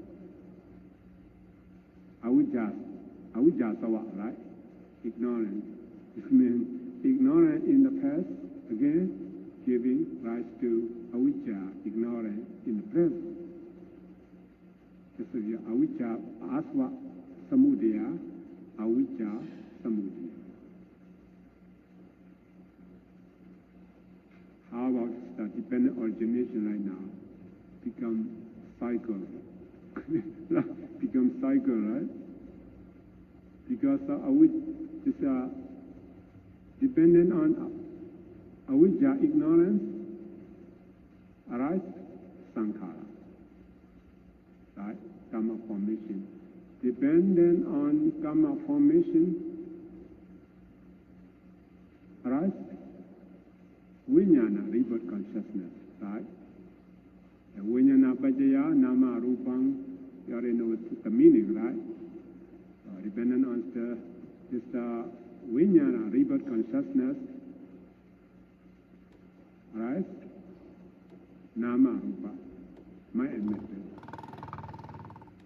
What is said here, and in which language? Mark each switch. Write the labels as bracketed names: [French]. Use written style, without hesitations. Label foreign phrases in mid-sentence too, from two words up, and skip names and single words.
[Pali] Avijja sawa, right? [English] Ignorance. This means ignorance in the past, again, giving rise to avijja, ignorance in the present. This is your [Pali] avijja, asava samudaya, avijja samudaya. [English] How about the dependent origination right now? Become cycle. Become cycle, right? Because is dependent on avijja, ignorance, arise sankhara, right? Karma formation. Dependent on karma formation, arise vijnana, rebirth consciousness, right? [Pali] And vijnana pajaya, nama rupang, [English] you already know the meaning, right? Dependent on this vijnana, rebirth consciousness, right? [Pali] Nama rupa, [English] mind and method.